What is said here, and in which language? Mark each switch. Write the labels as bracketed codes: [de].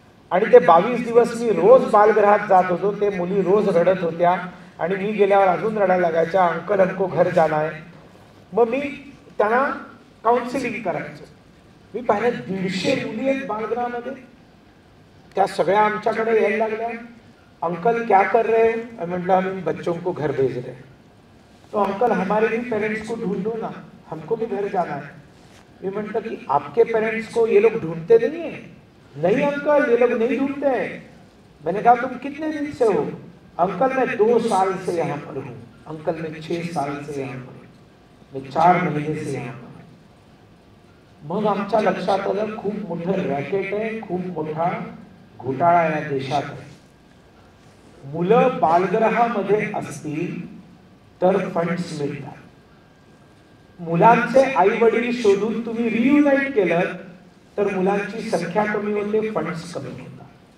[mr] आणि ते 22 दिवस मी रोज बालगृहात जात होतो. ते मुली रोज रडत होत्या आणि मी गेल्यावर अजून रडायला लागायच्या, [hi] अंकल हमको घर जाना है. [mr] मग मी त्यांना काउन्सिलिंग करायचो. मी पाहिलं 150 मुली आहेत बालगृहामध्ये. त्या सगळ्या आमच्याकडे यायला लागल्या. [hi] अंकल क्या कर रहे हैं? [mr] म्हटलं [hi] हम बच्चों को घर भेज रहे हैं. तो अंकल हमारे भी पेरेंट्स को ढूंढो ना, हमको भी घर जाना है. [mr] मी म्हटलं की [hi] आपके पेरेंट्स को ये लोग ढूंढते नहीं है? नहीं अंकल, ये लोग नहीं ढूंढते हैं. मैंने कहा तुम कितने दिन से हो? अंकल मैं 2 साल से यहाँ पर हूँ. अंकल मैं 6 साल से यहाँ पर हूँ. मैं 4 महीने से यहाँ पर हूँ. [mr] मग आमच्या लक्षात आलं, खूप मोठं रॅकेट आहे, खूप मोठा घोटाळा या देशात आहे. मुलं बालगृहामध्ये असतील तर फंड्स मिळतात. मुलांचे आई वडील शोधून तुम्ही रियुनाइट केलं तर मुलांची संख्या कमी होते, फंड्स कमी होतात.